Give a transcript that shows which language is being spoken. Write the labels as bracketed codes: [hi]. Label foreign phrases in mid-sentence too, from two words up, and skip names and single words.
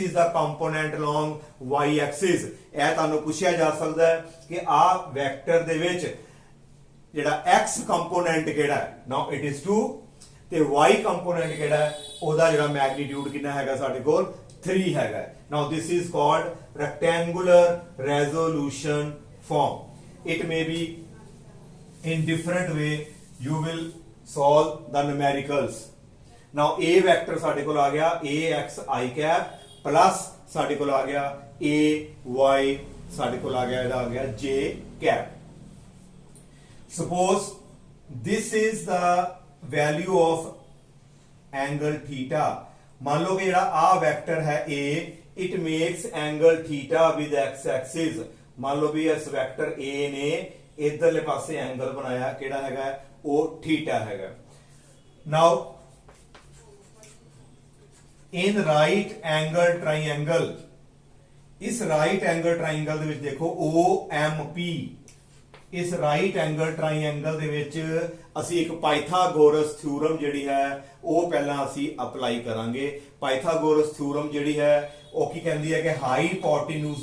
[en] is the component along y axis [pa] ਇਹ ਤੁਹਾਨੂੰ ਪੁੱਛਿਆ ਜਾ ਸਕਦਾ ਹੈ ਕਿ ਆ ਵੈਕਟਰ ਦੇ ਵਿੱਚ ਜਿਹੜਾ x ਕੰਪੋਨੈਂਟ ਕਿਹੜਾ ਹੈ [en] now it is 2 [pa] ਤੇ y ਕੰਪੋਨੈਂਟ ਕਿਹੜਾ ਹੈ ਉਹਦਾ ਜਿਹੜਾ ਮੈਗਨੀਟਿਊਡ ਕਿੰਨਾ ਹੈਗਾ ਸਾਡੇ ਕੋਲ 3 ਹੈਗਾ [en] now this is called rectangular resolution form it may be in different way you will solve the numericals now a vector [pa] ਸਾਡੇ ਕੋਲ ਆ ਗਿਆ [en] ax i cap plus ਸਾਡੇ [pa] ਕੋਲ ਆ ਗਿਆ ay ਸਾਡੇ ਕੋਲ ਆ ਗਿਆ ਇਹਦਾ ਆ ਗਿਆ [en] j cap suppose this is the value of angle theta [hi] मान लो कि [pa] ਜਿਹੜਾ ਆ ਵੈਕਟਰ ਹੈ [en] a it makes angle theta with x axis [hi] मान लो [pa] ਵੀ ਇਸ ਵੈਕਟਰ a ਨੇ ਇਧਰਲੇ ਪਾਸੇ ਐਂਗਲ ਬਣਾਇਆ ਕਿਹੜਾ ਹੈਗਾ ਉਹ ਥੀਟਾ ਹੈਗਾ ਨਾਓ [en] in right angle triangle [pa] ਇਸ [en] right angle triangle [pa] ਦੇ ਵਿੱਚ ਦੇਖੋ OMP ਇਸ [en] right angle triangle [pa] ਦੇ ਵਿੱਚ ਅਸੀਂ ਇੱਕ [en] Pythagoras theorem [pa] ਜਿਹੜੀ ਹੈ ਉਹ ਪਹਿਲਾਂ ਅਸੀਂ ਅਪਲਾਈ ਕਰਾਂਗੇ [en] Pythagoras theorem [pa] ਜਿਹੜੀ ਹੈ ਉਹ ਕੀ ਕਹਿੰਦੀ ਹੈ ਕਿ ਹਾਈਪੋਟੇਨਿਊਜ਼